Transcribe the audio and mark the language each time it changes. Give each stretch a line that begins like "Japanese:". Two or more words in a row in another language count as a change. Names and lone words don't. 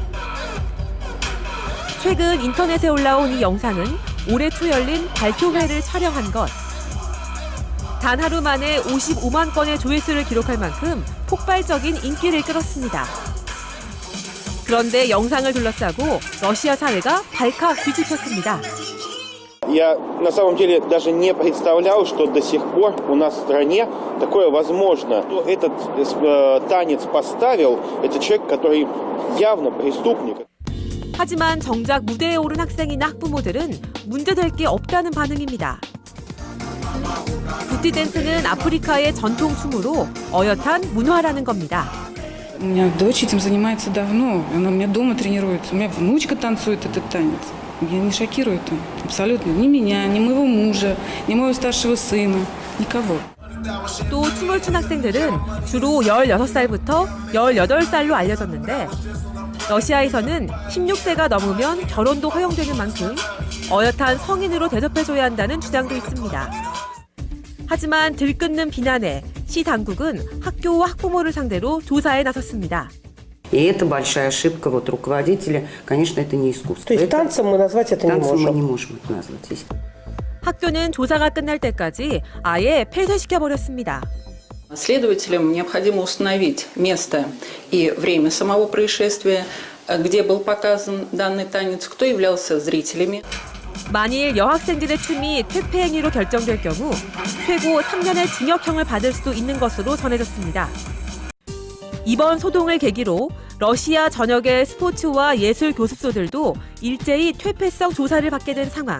Korean: 최근 인터넷에 올라온 이 영상은 올해 초 열린 발표회를 촬영한 것. 단 하루 만에 55만 건의 조회수를 기록할 만큼 폭발적인 인기를 끌었습니다. 그런데 영상을 둘러싸고 러시아 사회가 발칵 뒤집혔습니다.
Russian: Я на самом деле даже не представлял, что до сих пор у нас в стране такое возможно. Этот танец поставил, это человек, который явно преступник.
Korean: 하지만 정작 무대에 오른 학생이나 학부모들은 문제될 게 없다는 반응입니다. 부티 댄스는 아프리카의 전통 춤으로 어엿한 문화라는 겁니다.
Russian: У меня дочь этим занимается давно. Она у меня дома тренируется. У меня внучка танцует этот танец. Меня не шокирует он. Абсолютно. Ни меня, ни моего мужа, ни моего старшего сына. Никого.
Korean: 또 춤을 춘 학생들은 주로 16살부터 18살로 알려졌는데 러시아에서는 16세가 넘으면 결혼도 허용되는 만큼 어엿한 성인으로 대접해줘야 한다는 주장도 있습니다. 하지만 들끓는 비난에 시 당국은 학교와 학부모를 상대로 조사에 나섰습니다.
Russian: И это большая ошибка. Вот руководители, конечно, это не искусство. То есть танцем мы назвать это не можем? Танцем мы не можем это назвать здесь.
Korean: 학교는 조사가 끝날 때까지 아예 폐쇄시켜버렸습니다.
Russian: Следователям необходимо установить место и время самого происшествия, где был показан данный танец, кто являлся зрителями.
Korean: 만일 여학생들의 춤이 퇴폐 행위로 결정될 경우 최고 3년의 징역형을 받을 수도 있는 것으로 전해졌습니다. 이번 소동을 계기로 러시아 전역의 스포츠와 예술 교습소들도 일제히 퇴폐성 조사를 받게 된 상황.